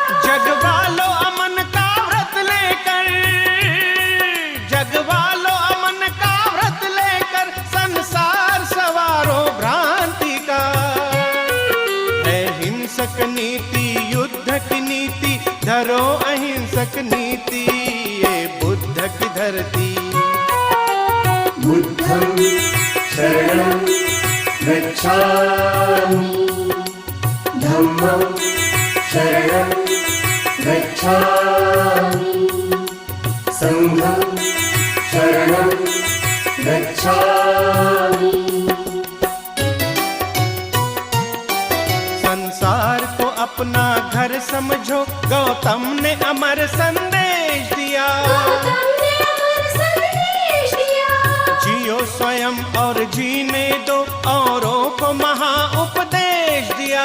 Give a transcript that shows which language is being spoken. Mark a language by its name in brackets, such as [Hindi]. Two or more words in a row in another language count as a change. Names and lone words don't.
[Hindi] जगवालो अमन का व्रत लेकर, जगवालो अमन का व्रत लेकर, संसार सवारो भ्रांति का। अहिंसक नीति युद्ध की नीति, धरो अहिंसक नीति। ये बुद्ध की धरती। [Pali] बुद्धं शरणं गच्छामि, धम्मं शरणं गच्छामि, संघं शरणं गच्छामि। [Hindi] संसार को अपना घर समझो, गौतम ने अमर संदेश दिया। गौतम ने अमर संदेश दिया। जियो स्वयं और जीने दो, औरों को महा उपदेश दिया।